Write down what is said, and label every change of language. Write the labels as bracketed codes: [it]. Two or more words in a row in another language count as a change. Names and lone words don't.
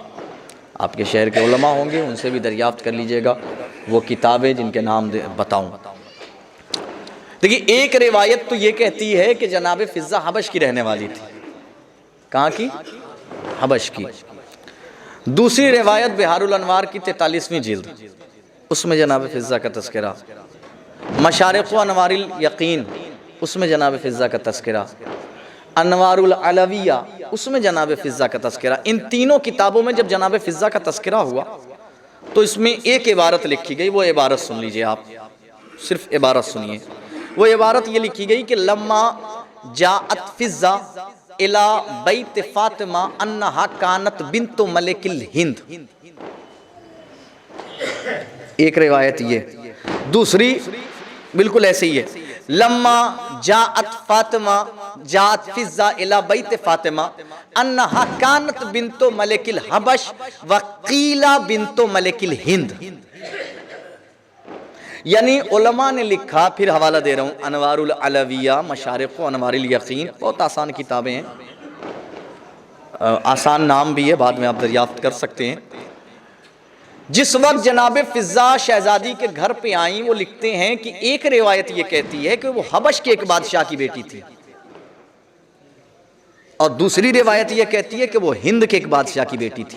[hi] आपके शहर के उलमा होंगे, उनसे भी दरियाफ़्त कर लीजिएगा वो किताबें जिनके नाम बताऊँ। देखिए, एक रिवायत तो ये कहती है कि जनाब फ़िज़्ज़ा हबश की रहने वाली थी। कहाँ की? हबश की। दूसरी रिवायत बिहारुल अनवार की 43वीं जिल्द, उसमें जनाब फ़िज़्ज़ा का तज़किरा। मशारिक़ व अनवारिल यक़ीन, उसमें जनाब फ़िज़्ज़ा का तज़किरा। अनवारुल अलविया, उसमें जनाब फ़िज़्ज़ा का तज़किरा। इन तीनों किताबों में जब जनाब फ़िज़्ज़ा का तज़किरा हुआ तो इसमें एक इबारत लिखी गई। वो इबारत सुन लीजिए आप, सिर्फ इबारत सुनिए। वो इबारत ये लिखी गई कि [ar] لما جاءت فضة إلى بيت فاطمة أنها كانت بنت ملك الهند. [hi] एक रिवायत ये, दूसरी बिल्कुल ऐसे ही है, [ar] لما جاءت فاطمة جاءت فضة إلى بيت فاطمة أنها كانت بنت ملك الحبش وقيل بنت ملك الهند. [hi] यानी उलमा ने लिखा, फिर हवाला दे रहा हूँ, अनवारुल अलविया, मशारिक़ व अनवारिल यक़ीन, बहुत आसान किताबें हैं, आसान नाम भी है, बाद में आप दरियाफ्त कर सकते हैं। जिस वक्त जनाब फ़िज़्ज़ा शहज़ादी के घर पे आई, वो लिखते हैं कि एक रिवायत ये कहती है कि वो हबश के एक बादशाह की बेटी थी, और दूसरी रिवायत ये कहती है कि वो हिंद के एक बादशाह की बेटी थी।